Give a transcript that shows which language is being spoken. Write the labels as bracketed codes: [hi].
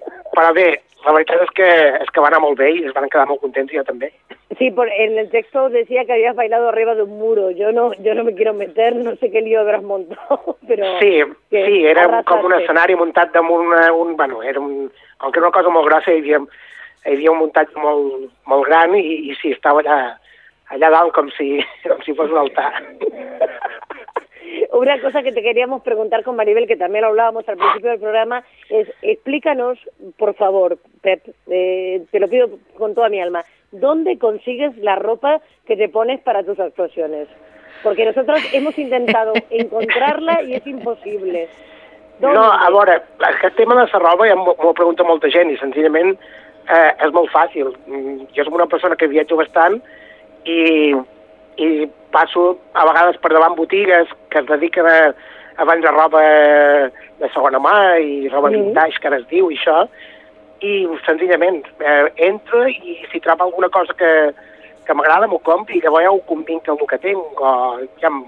[ca] Però bé, la veritat és que va anar molt bé i es van quedar molt contents, jo també. [es] Sí, en el texto decía que habías bailado arriba de un muro. Yo no me quiero meter, no sé qué lío habrás montado, pero... [ca] Sí, sí, era com un escenari muntat damunt un... Bueno, era com que era una cosa molt grossa, hi havia un muntatge molt, molt gran, i sí, estava allà dalt com si fos un altar. [es] Una cosa que te queríamos preguntar con Maribel, que también lo hablábamos al principio del programa, es explícanos, por favor, Pep, te lo pido con toda mi alma, ¿dónde consigues la ropa que te pones para tus actuaciones? Porque nosotros hemos intentado encontrarla y es imposible. ¿Dónde? No, a ver, el tema de la ropa ya me lo pregunta mucha gente y sencillamente es muy fácil. Yo soy una persona que viajo bastante y [ca] passo a vegades per davant botigues que es dediquen a vendre roba de segona mà i roba vintage, que ara es diu, i això, i senzillament entro i si trobo alguna cosa que m'agrada m'ho compro i llavors ja ho convinc amb el que tinc.